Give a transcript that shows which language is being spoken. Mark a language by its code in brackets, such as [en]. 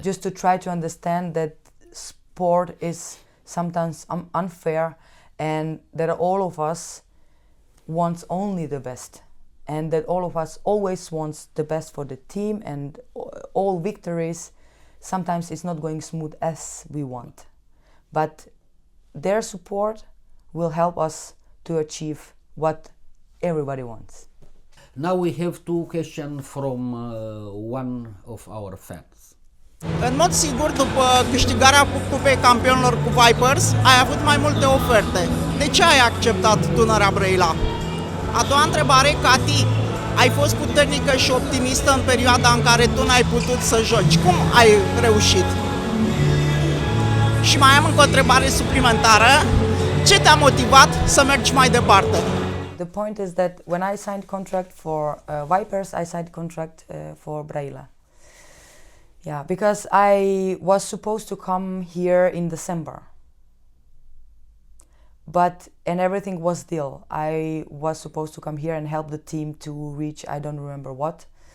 [en] Just to try to understand that sport is sometimes unfair, and that all of us wants only the best, and that all of us always wants the best for the team, and all victories sometimes it's not going smooth as we want, but their support will help us to achieve what everybody wants. Now we have two questions from one of our fans. [ro] În mod sigur, după câștigarea Cupei Campionilor cu Vipers, ai avut mai multe oferte. De ce ai acceptat Dunărea Brăila? A doua întrebare, Kety, ai fost puternică și optimistă în perioada în care tu n-ai putut să joci. Cum ai reușit? Și mai am încă o întrebare suplimentară. Ce te-a motivat să mergi mai departe? [en] The point is that when I signed contract for Vipers, I signed contract for Braila. Yeah, because I was supposed to come here in December. And everything was still. I was supposed to come here and help the team to reach, I don't remember what.